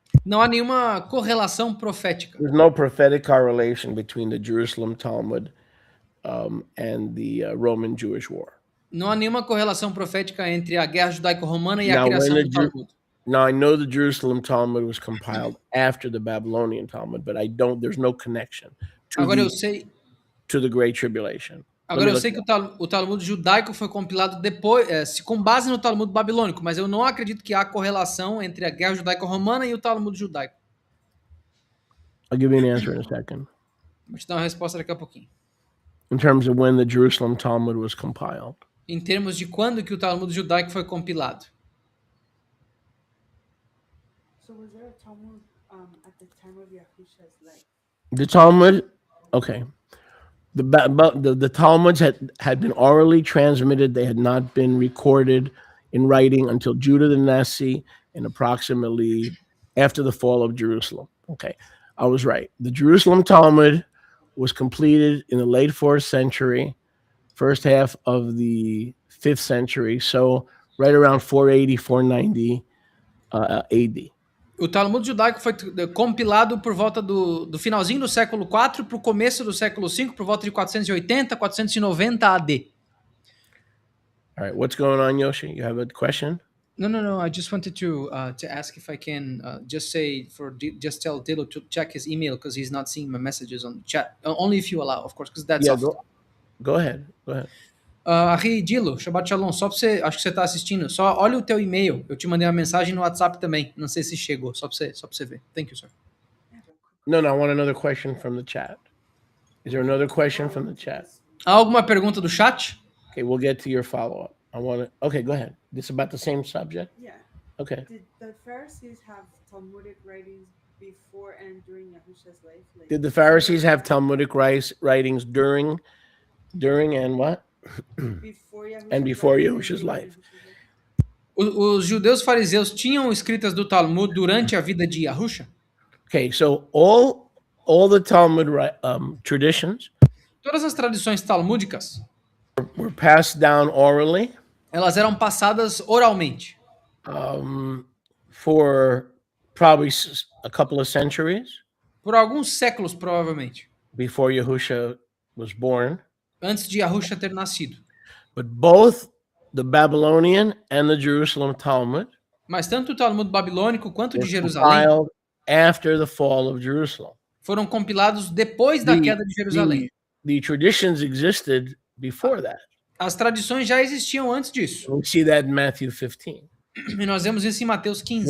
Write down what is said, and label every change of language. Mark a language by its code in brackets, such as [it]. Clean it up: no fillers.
[pt] Não há nenhuma correlação profética. [en] There's no prophetic correlation between the Jerusalem Talmud and the Roman Jewish War. [pt] Não há nenhuma correlação profética entre a guerra judaico-romana e a [en] Now, [pt] criação [en] when [pt] do [en] the Ju- [pt] Talmud. [en] Now I know the Jerusalem Talmud was compiled after the Babylonian Talmud, but there's no connection [pt] Agora eu sei, [en] to the Great Tribulation. [pt] agora eu sei que o Talmud judaico foi compilado depois, com base no Talmud babilônico, mas eu não acredito que há correlação entre a guerra judaico-romana e o Talmud judaico. [en] I'll give you an answer in a second. [pt] Vou te dar uma resposta daqui a pouquinho. [en] In terms of when the Jerusalem Talmud was compiled. [pt] Em termos de quando que o Talmud judaico foi compilado. [en] So was there a Talmud at the time of Yahusha's life? The Talmud, okay. The Talmuds had been orally transmitted. They had not been recorded in writing until Judah the Nasi and approximately after the fall of Jerusalem. Okay, I was right. The Jerusalem Talmud was completed in the late 4th century, first half of the 5th century, so right around 480, 490 AD. [pt] O Talmud judaico foi compilado por volta do finalzinho do século IV para o começo do século V, por volta de 480, 490 AD. [en] All right, what's going on, Yoshi? You have a question? No. I just wanted to ask if I can just tell Dilo to check his email because he's not seeing my messages on the chat. Only if you allow, of course, because that's off. Go ahead. [pt] Ari, Dilo, Shabbat Shalom, só pra você, acho que você tá assistindo, só olha o teu e-mail, eu te mandei uma mensagem no WhatsApp também, não sei se chegou, só pra você ver. [en] Thank you, sir. No, I want another question from the chat. Is there another question from the chat? [pt] Há alguma pergunta do chat? [en] Okay, we'll get to your follow-up. Okay, go ahead. This about the same subject? Yeah. Okay. Did the Pharisees have Talmudic writings before and during Yahusha's life? Like, Did the Pharisees have Talmudic writings during and what? before Yahusha's And before life? Yahusha's life. [pt] Os judeus fariseus tinham escritas do Talmud durante a vida de Yahusha? [en] Okay, so all the Talmud traditions [pt] Todas as tradições talmúdicas, [en] were passed down orally [pt] elas eram passadas oralmente [en] for probably a couple of centuries [pt] por alguns séculos, provavelmente, [en] before Yahusha was born. [pt] antes de Yahusha ter nascido. [en] But both the Babylonian and the Jerusalem Talmud [pt] Mas tanto o Talmud babilônico quanto [en] were [pt] de Jerusalém [en] compiled after the fall of Jerusalem. [pt] foram compilados depois da queda de Jerusalém. [en] The traditions existed before that. [pt] As tradições já existiam antes disso. [en] We see that in Matthew 15. [pt] E nós vemos isso em Mateus 15.